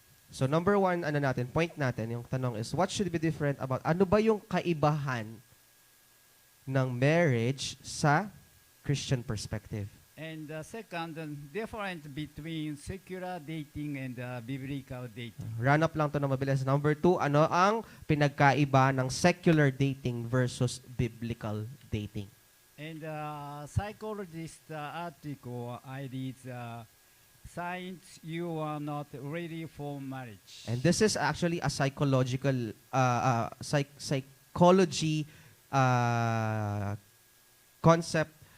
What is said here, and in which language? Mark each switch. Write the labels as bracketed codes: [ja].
[en] So number 1, point natin, yung tanong is, what should be different about, [tl] ano ba yung kaibahan ng marriage sa Christian perspective? [en] And second, different between secular dating and biblical dating. [tl] Run up lang to na mabilis. Number 2, ano ang pinagkaiba ng secular dating versus biblical dating? [en] And psychologist article I read, signs you are not ready for marriage. And this is actually a psychological, psychology concept.